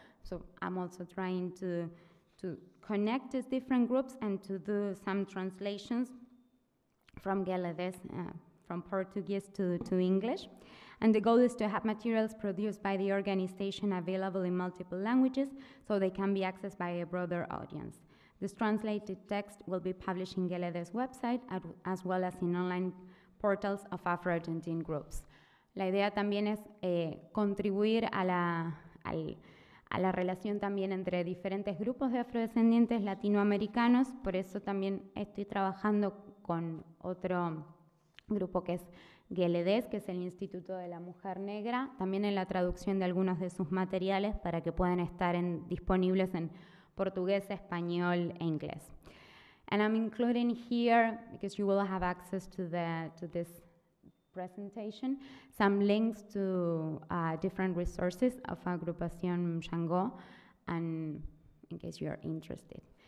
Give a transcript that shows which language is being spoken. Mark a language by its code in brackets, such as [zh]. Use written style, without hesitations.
[en] So I'm also trying to connect these different groups and to do some translations from GLEDES, from Portuguese to English. And the goal is to have materials produced by the organization available in multiple languages so they can be accessed by a broader audience. This translated text will be published in GLEDES website as well as in online portals of Afro-Argentine groups. [es] La idea también es contribuir a la relación también entre diferentes grupos de afrodescendientes latinoamericanos, por eso también estoy trabajando con otro grupo que es GLEDES, que es el Instituto de la Mujer Negra, también en la traducción de algunos de sus materiales para que puedan estar disponibles en portugués, español, e inglés. [en] And I'm including here, because you will have access to this presentation, some links to different resources of Agrupación Shango, and in case you are interested.